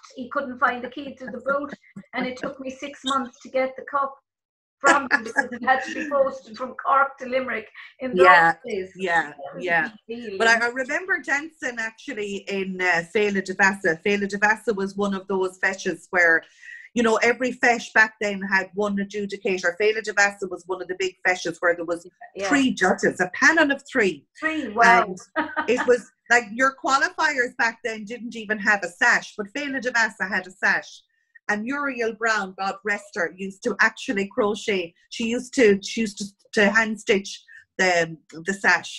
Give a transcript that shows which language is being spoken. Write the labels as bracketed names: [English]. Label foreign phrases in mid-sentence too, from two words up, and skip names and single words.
[English] He couldn't find the key to the boot, and it took me 6 months to get the cup from him because it had to be posted from Cork to Limerick in those days. Yeah. But I remember dancing actually in Féile de Vassa. Féile de Vassa was one of those feshes where, you know, every fesh back then had one adjudicator. Féile de Bassa was one of the big feshes where there was 3 judges, a panel of 3. 3, wow. And it was like your qualifiers back then didn't even have a sash, but Féile de Bassa had a sash. And Muriel Brown, God rest her, used to actually crochet. She used to hand stitch the sash.